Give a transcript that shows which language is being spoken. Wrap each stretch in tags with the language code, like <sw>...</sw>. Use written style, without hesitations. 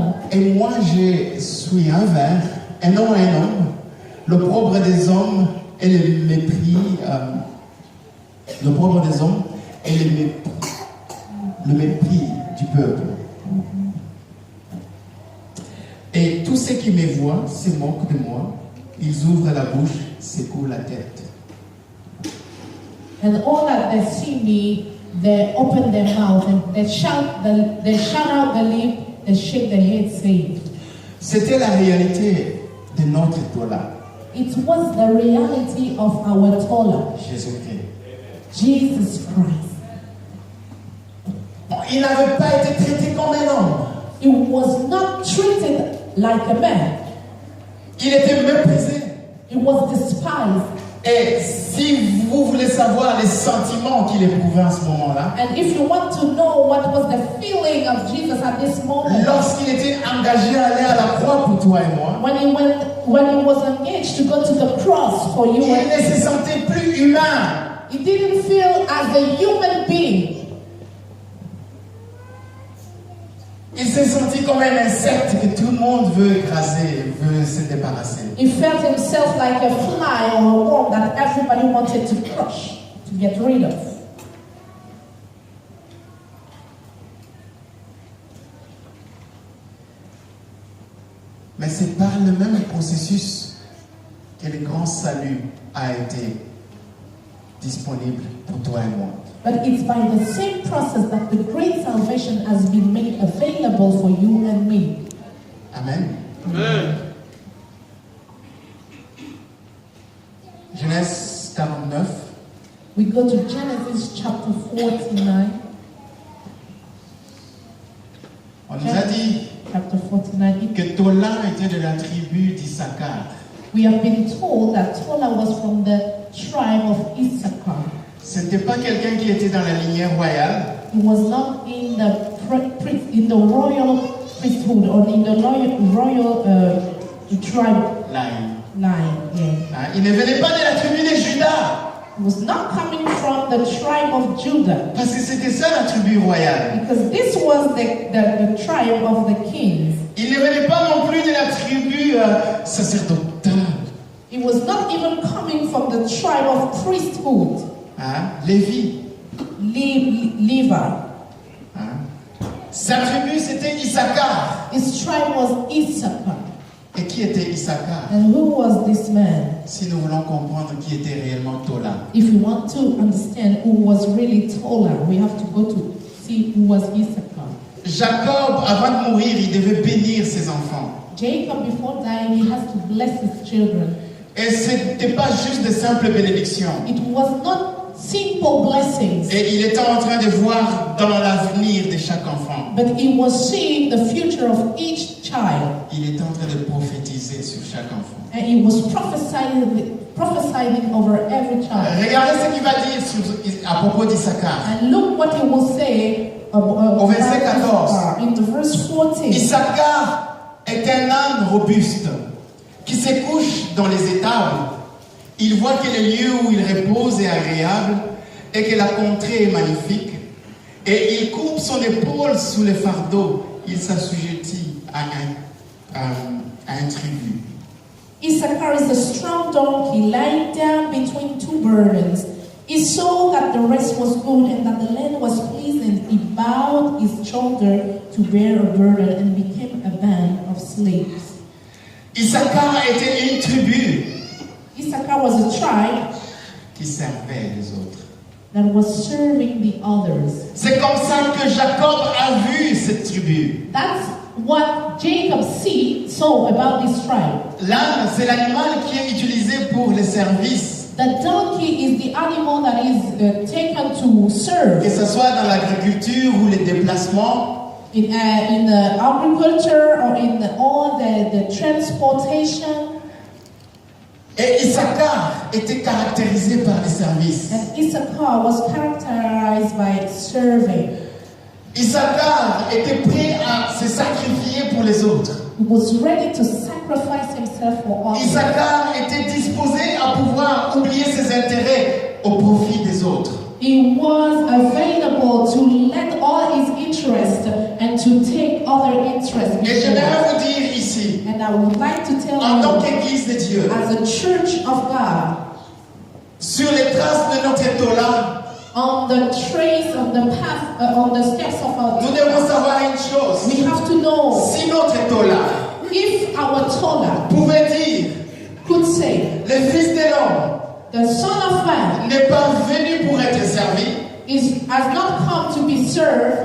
<fr>Et moi je suis un verre, et non un homme, l'opprobre des hommes et le mépris, l'opprobre des hommes et le mépris du peuple. Et tous ceux qui me voient se moquent de moi, ils ouvrent la bouche, secouent la tête.</fr> <en>And all that they see me, they open their mouth and they shout out the lip, they shake their head, saying,</en> <fr>C'était la réalité de notre Tola,</fr> <en>it was the reality of our Tola,</en> <fr>Jésus-Christ.</fr> <en>Jesus Christ.</en> <fr>Il n'avait pas été traité comme un homme.</fr> <en>He was not treated like a man.</en> <fr>Il était méprisé.</fr> <en>He was despised.</en> <fr>Et si vous voulez savoir les sentiments qu'il éprouvait à ce moment-là,</fr> <en>And if you want to know what was the feeling of Jesus at this moment,</en> <fr>lorsqu'il était engagé à aller à la croix pour toi et moi,</fr> <en>when he was engaged to go to the cross for you,</en> <fr>il ne se sentait plus humain.</fr> <en>he didn't feel as a human being.</en> <fr>Il s'est senti comme un insecte que tout le monde veut écraser, veut se débarrasser.</fr> <en>He felt himself like a fly or a worm that everybody wanted to crush, to get rid of.</en> <fr>Mais c'est par le même processus que le grand salut a été disponible pour toi et moi.</fr> <en>But it's by the same process that the great salvation has been made available for you and me. Amen.</en> <fr>Genèse 49.</fr> <en>We go to Genesis chapter 49.</en> <fr>On nous a dit</fr> <en>Chapter 49.</en> <fr>que Tola était de la tribu d'Issachar.</fr> <en>We have been told that Tola was from the tribe of Issachar.</en> <fr>Ce n'était pas quelqu'un qui était dans la lignée royale.</fr> <en>He was not in the royal priesthood or in the royal tribe Line. line. Yeah.</en> <fr>Hein, il ne venait pas de la tribu de Juda.</fr> <en>He was not coming from the tribe of Judah,</en> <fr>Parce que c'était ça la tribu royale.</fr> <en>because this was the tribe of the kings.</en> <fr>Il ne venait pas non plus de la tribu sacerdotale.</fr> <en>He was not even coming from the tribe of priesthood,</en> <fr>Hein, Lévi.</fr> <en>Levi. Hein.</en> <fr>Sa tribu c'était Issachar.</fr> <en>His tribe was Issachar.</en> <fr>Et qui était Issachar?</fr> <en>And who was this man?</en> <fr>Si nous voulons comprendre qui était réellement Tola.</fr> <en>If you want to understand who was really Tola, we have to go to see who was Issachar.</en> <fr>Jacob, avant de mourir, il devait bénir ses enfants.</fr> <en>Jacob, before dying, he has to bless his children.</en> <fr>Et ce n'était pas juste de simples bénédictions.</fr> <en>It was not simple blessings,</en> <fr>Et il était en train de voir dans l'avenir de chaque enfant.</fr> <en>but he was seeing the future of each child.</en> <fr>Il était en train de prophétiser sur chaque enfant.</fr> <en>And he was prophesying over every child.</en> <fr>Regardez ce qu'il va dire à propos d'Issachar.</fr> <en>And look what he will say</en> <fr>Au verset 14.</fr> <en>in the verse 14.</en> <fr>Issachar est un âne robuste qui se couche dans les étables. Il voit que le lieu où il repose est agréable et que la contrée est magnifique. Et il coupe son épaule sous le fardeau. Il s'assujettit à un tribut.</fr> <en>Issachar is a strong donkey lying down between two burdens. He saw that the rest was good and that the land was pleasant. He bowed his shoulder to bear a burden and became a band of slaves.</en> <fr>Issachar était une tribu</fr> <en>Issachar was a tribe</en> <fr>qui servait les autres.</fr> <en>that was serving the others.</en> <fr>C'est comme ça que Jacob a vu cette tribu.</fr> <en>That's what Jacob saw about this tribe.</en> <fr>L'âne, c'est l'animal qui est utilisé pour les services,</fr> <en>The donkey is the animal that is taken to serve</en> <fr>que ce soit dans l'agriculture ou les déplacements.</fr> <en>in agriculture or in all the transportation.</en> <fr>Et Issachar était caractérisé par les services.</fr> <en>And Issachar was characterized by serving.</en> <fr>Issachar était prêt à se sacrifier pour les autres.</fr> <en>He was ready to sacrifice himself for others.</en> <fr>Issachar était disposé à pouvoir oublier ses intérêts au profit des autres.</fr> <en>He was available to let all his interest and to take other interests.</en> <fr>Et j'aimerais vous dire ici,</fr> <en>And I would like to tell</en> <fr>en tant</fr> <en>you,</en> <fr>qu'Église de Dieu,</fr> <en>as a church of God,</en> <fr>sur les traces de notre étola,</fr> <en>on the trace of the path, on the steps of our</en> <fr>nous devons savoir une chose.</fr> <en>we have to know</en> <fr>Si notre étola</fr> <en>if our Tola</en> <fr>pouvait dire,</fr> <en>could say,</en> <fr>le Fils de l'homme</fr> <en>the Son of Man</en> <fr>n'est pas venu pour être servi,</fr> <en>has not come to be served,</en>